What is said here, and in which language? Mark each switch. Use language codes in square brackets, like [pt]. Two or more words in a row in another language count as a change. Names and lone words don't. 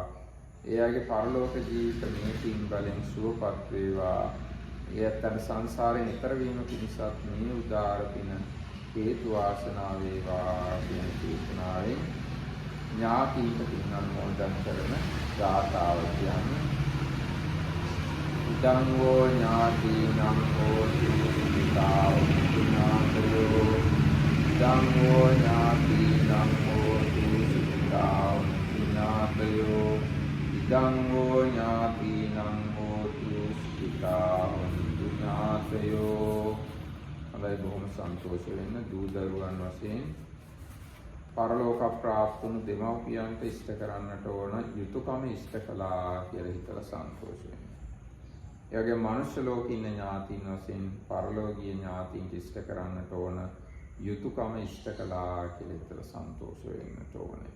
[si] එයාගේ පරලෝක ජීවිත මේ පින් බලෙන් සුවපත් වේවා. ඒ ඇත්තන්ට සංසාරයෙන් ඈතර වීම පිණිසත් මේ උදාාර පින හේතු වාසනා වේවා කියන චේතනාවෙන් ඥාතීන්ට පින් අනුමෝදන් කරන ගාථාව කියන්නේ [pi] ඉදං වූ ඥාතීනං හෝතු සුඛිතා උඤ්ඤාතයෝ. ඉදං වූ ඥාතීනං හෝතු සුඛිතා උඤ්ඤාතයෝ. ඉදං වූ ඥාතීනං හෝතු සුඛිතා උඤ්ඤාතයෝ. [si] අලයි බොහොම සන්තෝෂ වෙන්න දූ දරුවන් වශයෙන් පරලෝක ප්‍රාප්ත වුණු දෙමව්පියන්ට ඉෂ්ට කරන්නට ඕන යුතුයකම ඉෂ්ට කළා කියලා හිතලා සන්තෝෂ වෙන්න. ඒ වගේම මනුෂ්‍ය ලෝකේ ඉන්න ඥාතීන් වශයෙන් පරලෝකීය ඥාතීන්ට ඉෂ්ට කරන්නට ඕන යුතුයකම ඉෂ්ට කළා කියලා හිතලා සන්තෝෂ වෙන්නට ඕනේ.